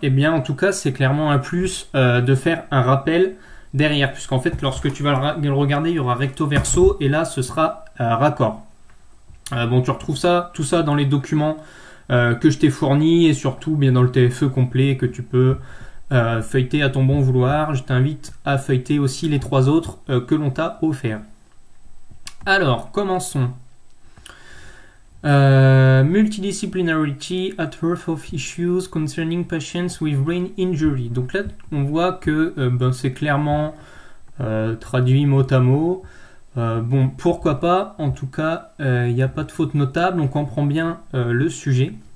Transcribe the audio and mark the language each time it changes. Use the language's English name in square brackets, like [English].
[French] En tout cas c'est clairement un plus de faire un rappel derrière, puisqu'en fait lorsque tu vas le regarder il y aura recto verso et là ce sera raccord. Tu retrouves tout ça dans les documents que je t'ai fournis et surtout bien dans le TFE complet que tu peux feuilleter à ton bon vouloir. Je t'invite à feuilleter aussi les 3 autres que l'on t'a offert. Alors, commençons. [English] Multidisciplinarity at worth of issues concerning patients with brain injury. [French] Donc là, on voit que c'est clairement traduit mot à mot. Pourquoi pas, en tout cas, il n'y a pas de faute notable, on comprend bien le sujet.